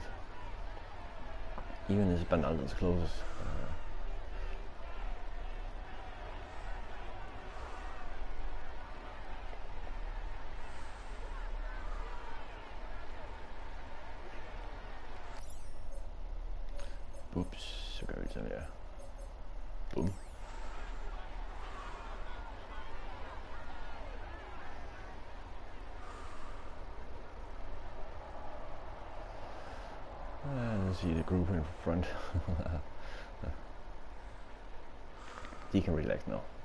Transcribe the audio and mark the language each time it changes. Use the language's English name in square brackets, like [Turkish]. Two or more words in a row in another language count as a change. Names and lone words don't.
[English] Even as Bernaldo's closest. Oops, [Danish] så gør vi sådan her. Boom. [English] And see the group in front. They can relax now.